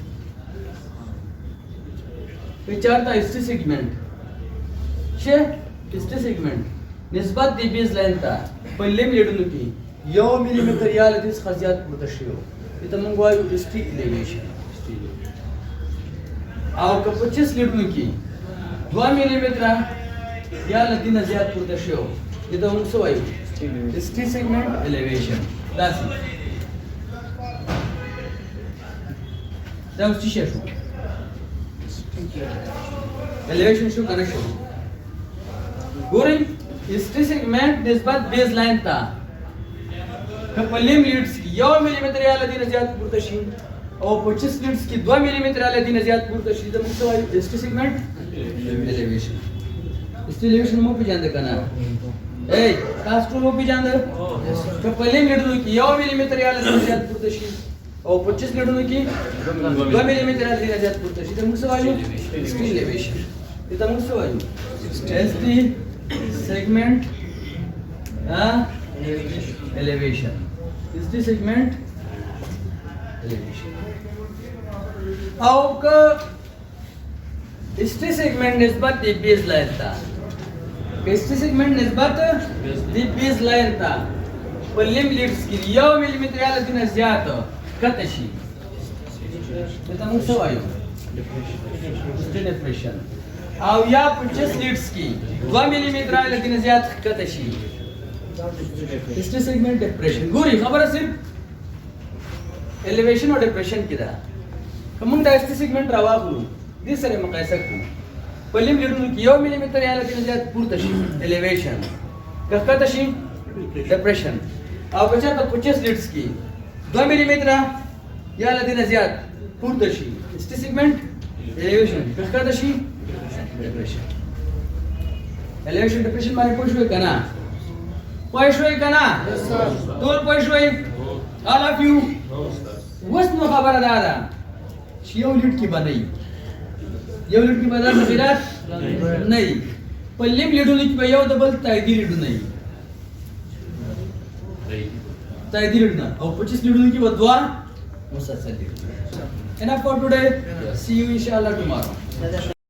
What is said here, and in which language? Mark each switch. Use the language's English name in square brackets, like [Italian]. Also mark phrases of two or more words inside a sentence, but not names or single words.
[Pashto] که چېرته [English] ST segment [Pashto] نسبت دی بیزلاین ته په لیم لیډونو کې 1 ملي متر یا لدې څخه زیات پورته شوی و ته موږ وایو [English] ST elevation [Pashto] او که 25 لیډونو کې 2 ملي متر یا لدې نه زیات پورته شوی و ته موږ څه وایو [English] ST segment elevation that's it [Pashto] دا اوس څه شو elevation شو کنه شو ګورئ [English] ST segment [Pashto] نسبت [English] base line [Pashto] ته که په [English] limb leads [Pashto] کې 1 ملي متر یا لدې نه زیات پورته شي او 25 لیډز کې 2 ملي متر یا لدې نه زیات پورته شي دا موږ څه وایو [English] ST segment elevation ST elevation [Pashto] مو پیژاند کنه اے تاسو ټول پیژاند که په لیم لیډونو کې 1 ملي متر یا لدې نه زیات پورته شي او 25 لیډونو کې 2 ملي متر یا لدې نه زیات پورته شي دا موږ څه وایو [English] ST elevation [Pashto] دا موږ څه وایو [English] ST segment elevation ST segment elevation [Pashto] او که [English] ST segment [Pashto] نسبت دی [English] base line [Pashto] تا [English] ST segment [Pashto] نسبت دی [English] base line [Pashto] تا په [English] limb leads [Pashto] کې 1 ملي متر یا لدې نه زیات کته شي دا موږ څه وایو ډیپریشن او یا 25 لیډز کې 2 ملي متر یا لدې نه زیات کته شي [English] ST segment depression [Pashto] ګوري خبره صرف elevation او depression کې ده کوم دا [English] ST segment [Pashto] راواغلو دې سره مقایسه کوو په لیم لیډونو کې 1 ملي متر یا لدې نه زیات پورته شي elevation که کته شي depression او که چېرته 25 لیډز کې 2 ملي متر یا لدې نه زیات پورته شي [English] ST segment elevation [Pashto] که کته شي [English] depression elevation depression [Pashto] باندې پوه شوئ کنه پوه شوئ کنه ټول پوه شوئ [English] all of you [Pashto] اوس نو خبره دا ده چې یو لیډ کې باندې یو لیډ کې باندې تغیرات نه وي په لیم لیډونو کې به یو د بل تاییدي لیډونه وي تاییدي لیډونه او 25 لیډونو کې به دوه مسلسل لیډونه [English] enough for today see you inshallah tomorrow